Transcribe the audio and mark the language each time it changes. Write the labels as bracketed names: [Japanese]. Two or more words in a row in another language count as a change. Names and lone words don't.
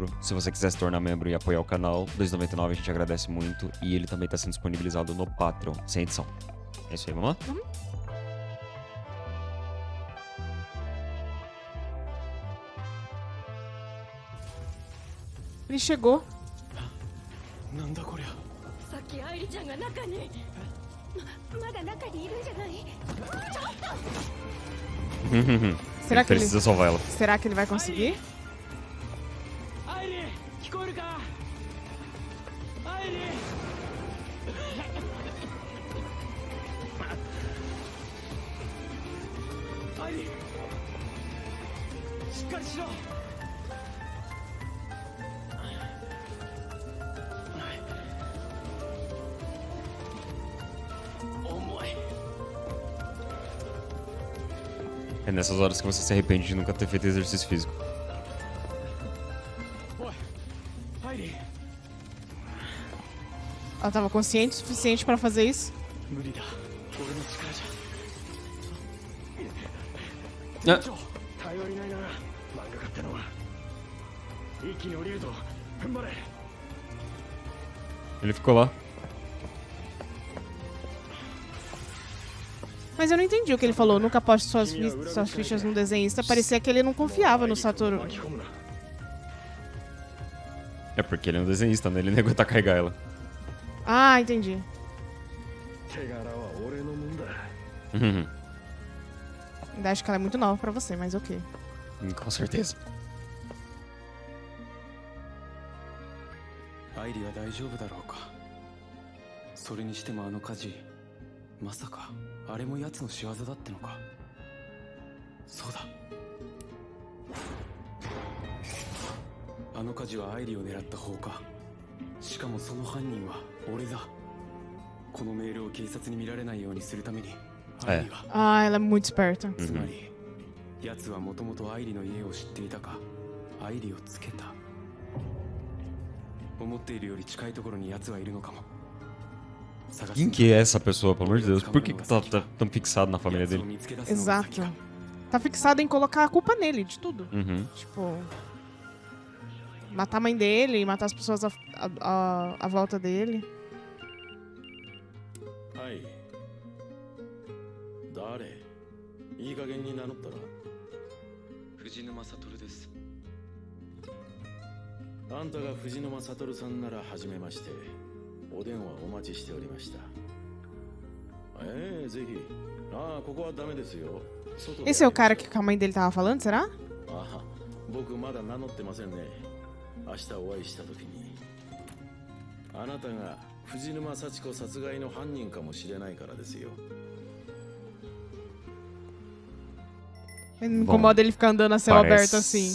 [Portuguese] Se você quiser se tornar membro e apoiar o canal, R$2,99 a gente agradece muito. E ele também tá sendo disponibilizado no Patreon, sem edição. É isso aí, vamos lá? Ele chegou. [Japanese] なんだこりゃ。さっき愛梨ちゃんが中にまだ中にいるんじゃない？ [Portuguese] Será que ele, precisa salvar ela. será que ele vai conseguir? [Japanese] アイリー、聞こえるか？アイリー。アイリー、しっかりしろ。重い。 [Portuguese] É nessas horas que você se arrepende de nunca ter feito exercício físico. [Japanese] おい、アイリー。 [Portuguese] Ela tava consciente o suficiente pra fazer isso? [Japanese] 無理だ。俺の力じあゃ。頼りないな。漫画家ってのは。一気に降りるぞ。踏ん張れ。 [Portuguese] Ele ficou lá. Mas eu não entendi o que ele falou. Nunca aposte suas fichas num desenhista. Parecia que ele não confiava no Satoru. [Japanese] 巻き込むな。 [Portuguese] É porque ele é um desenhista, né? Ele nem aguenta carregar ela. Ah, entendi. [Japanese] 手柄は俺のもんだ。 [Portuguese] Ainda acho que ela é muito nova pra você, mas ok. Com certeza. [Japanese] アイリは大丈夫だろうか。それにしてもあの火事、まさかあれも奴の仕業だってのか。そうだ。あの火事はアイリを狙った方か。しかもその犯人は俺だ。このメールを警察に見られないようにするために、アイリは、 [Portuguese] Ah, ela é muito esperta. [Japanese] つまり奴はもともとアイリの家を知っていたか、アイリをつけた。思っているより近いところに奴はいるのかも。 [Portuguese] Quem que é essa pessoa, pelo amor de Deus? Por que tá tão fixado na família dele? Exato. Tá fixado em colocar a culpa nele, de tudo. Uhum. Tipo, matar a mãe dele, matar as pessoas à volta dele. [Japanese] はい。誰？いい加減に名乗ったら。藤沼悟です。あんたが藤沼悟さんなら初めまして。お電話お待ちしておりました。ぜひ。ああ、ここはダメですよ。外で [Portuguese] Esse é o cara que a mãe dele tava falando, será? [Japanese] ああ、僕まだ名乗ってませんね。明日お会いした時に。あなたが藤沼幸子殺害の犯人かもしれないからですよ。 [Portuguese] Me incomoda ele ficar andando a céu aberto assim.